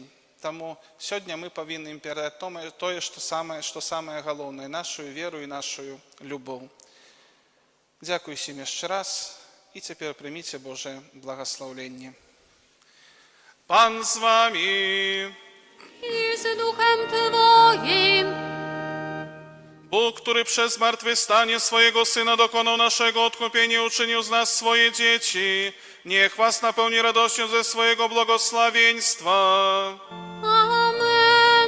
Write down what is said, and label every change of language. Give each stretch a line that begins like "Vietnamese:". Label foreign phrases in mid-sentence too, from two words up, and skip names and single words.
Belarusian: Таму сёння мы павінны ім перадаць тое, што самае галоўнае, нашу веру і нашу любоў. Дзякуй усім яшчэ раз, і цяпер прыміце Божае благаслаўленне. Пан з вамі!
Polish: I z duchem Twoim. Bóg, który przez zmartwychwstanie swojego Syna dokonał naszego odkupienia, uczynił z nas swoje dzieci, niech was napełni radością ze swojego błogosławieństwa. Amen.